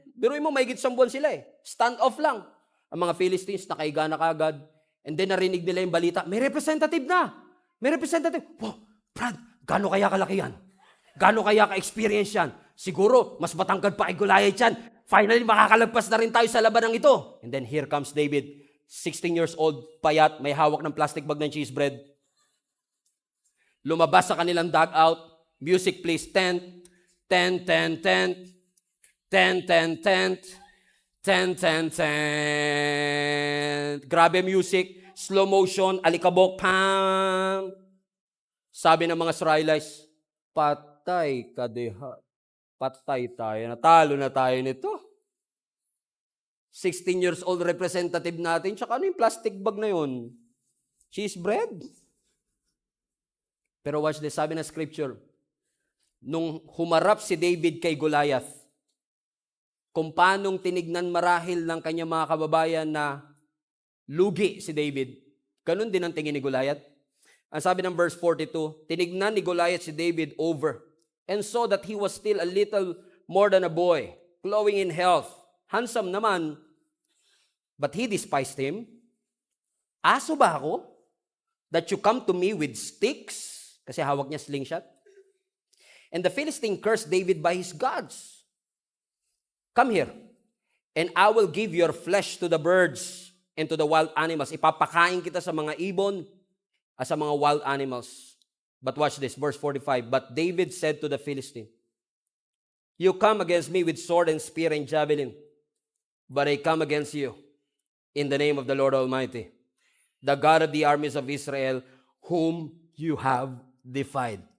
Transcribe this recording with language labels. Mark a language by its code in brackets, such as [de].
[tl] Biruin mo, mahigit 10 buwan sila eh. [en] Stand off [tl] lang. Ang mga Philistines nakaiga na kagad. [en] And then, [tl] narinig nila yung balita, may representative na. May representative. Wow, Brad, gaano kaya kalaki yan? Gaano kaya ka-experience yan? Siguro, mas matangkad pa kay Goliath yan. Finally, makakalagpas na rin tayo sa labanang ito. [en] And then here comes David, 16 years old, [tl] payat, may hawak ng [en] plastic bag ng cheese bread. [tl] Lumabas sa kanilang dugout. [en] Music please, tent, tent, tent, tent, tent, tent, tent, tent, tent, tent. [tl] Grabe music, [en] slow motion, [tl] alikabok, pam. Sabi ng mga Israelites, patay ka deha. Patay tayo. Natalo na tayo nito. [en] 16 years old [tl] representative natin. Tsaka ano yung plastic bag na yun? Cheese bread? [en] Pero watch this. [tl] Sabi ng scripture, nung humarap si David kay Goliath, kung paanong tinignan marahil ng kanyang mga kababayan na lugi si David, ganun din ang tingin ni Goliath. Ang sabi ng verse 42, tinignan ni Goliath si David [en] over and saw that he was still a little more than a boy, glowing in health. Handsome naman, but he despised him. [tl] Aso ba ako? [en] That you come to me with sticks? [tl] Kasi hawak niya slingshot. [en] And the Philistine cursed David by his gods. Come here, and I will give your flesh to the birds and to the wild animals. [tl] Ipapakain kita sa mga ibon at sa mga wild animals. [en] But watch this, verse 45. But David said to the Philistine, you come against me with sword and spear and javelin, but I come against you in the name of the Lord Almighty, the God of the armies of Israel, whom you have defied.